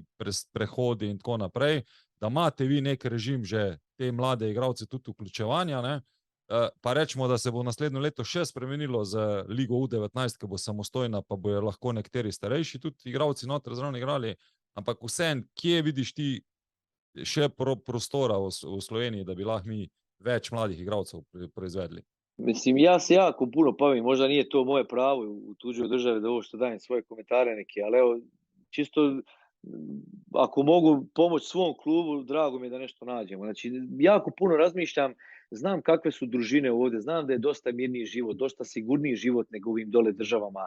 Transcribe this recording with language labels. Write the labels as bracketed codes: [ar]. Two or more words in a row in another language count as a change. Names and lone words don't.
[sl] prehodi in tako naprej, da imate vi nek režim že te mlade igralce tudi vključevanja, pa rečemo, da se bo naslednjo leto še spremenilo z ligo U19, ki bo samostojna, pa bojo lahko nekateri starejši tudi igralci noter zraven igrali, ampak vseeno, kje vidiš ti še prostora v Sloveniji, da bi lahko mi več mladih igralcev proizvedli? [bs] Mislim, ja se jako puno bavim, možda nije to moje pravo u tuđoj državi da ovo što dajem svoje komentare neke, ali evo, čisto ako mogu pomoći svom klubu, drago mi je da nešto nađemo. Znači, jako puno razmišljam, znam kakve su družine ovdje, znam da je dosta mirniji život, dosta sigurniji život nego u ovim dole državama.